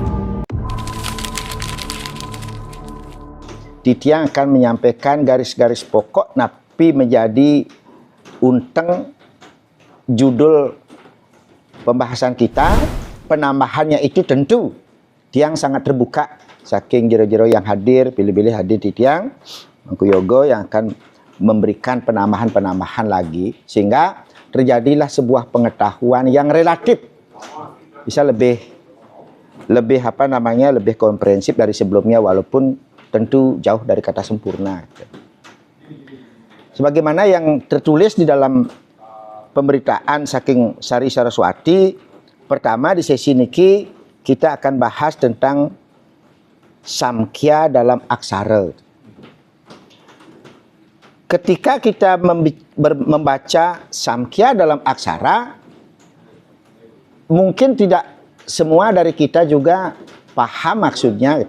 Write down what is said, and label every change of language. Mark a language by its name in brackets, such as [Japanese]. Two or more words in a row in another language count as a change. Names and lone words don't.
[Indonesian] Titiang akan menyampaikan garis-garis pokok napi menjadi unteng judul pembahasan kita. Penambahannya itu tentu Tiang sangat terbuka saking jero-jero yang hadir, pilih-pilih hadir di Tiang Mangku Yogo yang akan memberikan penambahan-penambahan lagi sehingga terjadilah sebuah pengetahuan yang relatif bisa lebih lebih komprehensif dari sebelumnya walaupun tentu jauh dari kata sempurna. Sebagaimana yang tertulis di dalam pemberitaan saking Sari Saraswati, pertama di sesi niki kita akan bahas tentang samkhya dalam aksara. Ketika kita membaca samkhya dalam aksara, mungkin tidak semua dari kita juga paham maksudnya.